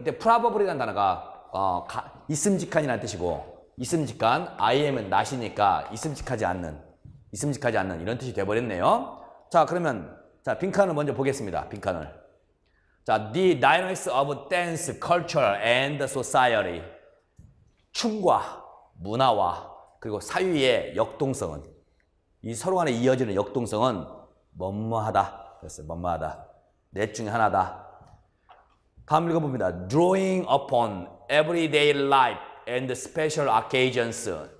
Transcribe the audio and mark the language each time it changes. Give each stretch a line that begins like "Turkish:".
Korean: 이때 probable이라는 단어가 있음직한이라는 뜻이고, 있음직한. im은 not이니까 있음직하지 않는 이런 뜻이 돼버렸네요. 자, 그러면 자, 빈칸을 먼저 보겠습니다. 빈칸을.
English: 자, the dynamics of dance, culture, and society.
Korean: 춤과 문화와 그리고 사회의 역동성은, 이 서로 간에 이어지는 역동성은 뭐뭐하다. 그랬어요. 뭐뭐하다. 넷 중에 하나다. 다음 읽어봅니다.
English: Drawing upon everyday life and special occasions.